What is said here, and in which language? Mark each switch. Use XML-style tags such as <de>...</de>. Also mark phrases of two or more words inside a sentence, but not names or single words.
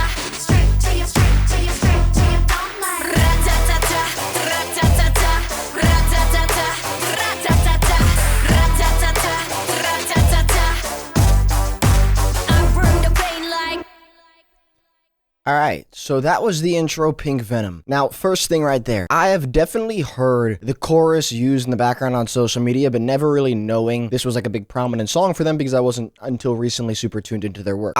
<en>Straight to you, don't like. Ra-ta-ta-ta, ra-ta-ta-ta, ra-ta-ta-ta, ra-ta-ta-ta, ra-ta-ta-ta, ra-ta-ta-ta. I bring the pain like. Alright, so that was the intro, Pink Venom. Now, first thing right there, I have definitely heard the chorus used in the background on social media, but never really knowing this was like a big prominent song for them, because I wasn't until recently super tuned into their work.</en>